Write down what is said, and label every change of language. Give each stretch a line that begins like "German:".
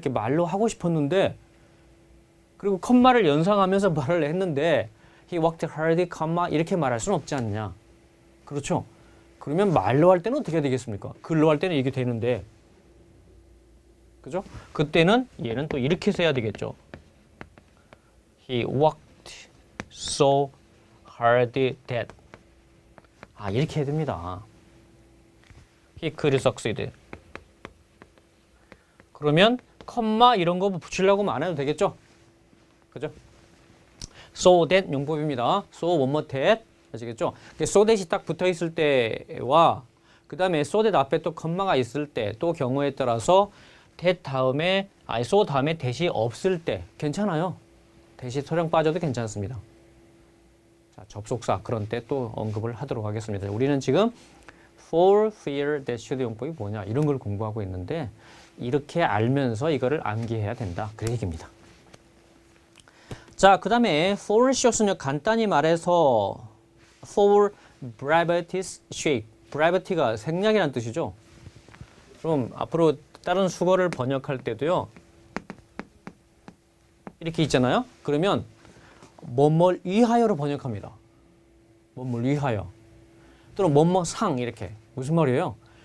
Korean: 이렇게 말로 하고 싶었는데 그리고 컴마를 연상하면서 말을 했는데
English: he worked hard,
Korean: 이렇게 말할 수는 없지 않냐? 그렇죠? 그러면 말로 할 때는 어떻게 해야 되겠습니까? 글로 할 때는 이게 되는데 그죠? 그때는 얘는 또 이렇게 써야 되겠죠.
English: He worked so hard that
Korean: 이렇게 해야 됩니다.
English: He could succeed.
Korean: 그러면 컴마 이런 거 붙이려고 하면 안 해도 되겠죠? 그죠? So that 용법입니다.
English: So one more that.
Korean: 아시겠죠? so that이 딱 붙어 있을 때와 그 다음에 so that 앞에 또 컴마가 있을 때 또 경우에 따라서 that 다음에 so 다음에 that이 없을 때 괜찮아요. that이 소량 빠져도 괜찮습니다. 자, 접속사 그런 때 또 언급을 하도록 하겠습니다. 우리는 지금 for fear that should 용법이 뭐냐 이런 걸 공부하고 있는데 이렇게 알면서 이거를 암기해야 된다. 그 얘기입니다. 자, 그 다음에 for show는요. 간단히 말해서
English: for brevity's sake.
Korean: brevity가 생략이라는 뜻이죠. 그럼 앞으로 다른 수거를 번역할 때도요. 이렇게 있잖아요. 그러면 뭐뭘 위하여로 번역합니다. 뭐뭘 위하여. 또는 뭐뭐상 이렇게. 무슨 말이에요?